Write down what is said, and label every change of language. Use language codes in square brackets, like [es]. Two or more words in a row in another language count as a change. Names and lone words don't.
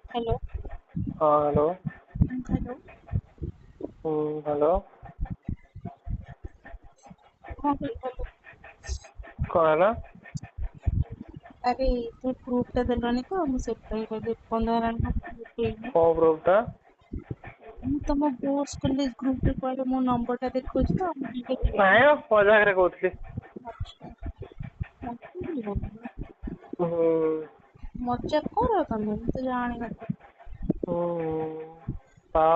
[hi] हेलो। हाँ हेलो। हेलो। हेलो। हाँ हेलो। कौन है? अरे तू प्रूफ [or] ଟା ଦେଲନି ତ ମୁଁ ସେଥିପାଇଁ କହିଲି ବନ୍ଦ ହେଲାଣି ନା ଉଠେଇନି। [hi] कौन प्रूफ था? [or] ମୁଁ ତମ ବୋର୍ଡସ୍ କଲେଜ ଗ୍ରୁପ ରେ କହିଲେ ମୋ ନମ୍ବର ଟା ଦେଖଉଛି ତ ମୁଁ ଟିକେ ନାଇଁ ମଜାक ରେ କହୁଥିଲି। ଆଚ୍ଛା ମତେ ବି ଭଲ हम्म, ମଜାକ କର ତମେ ମୁଁ ତ ଜାଣିନଥିଲି। [hi] हाँ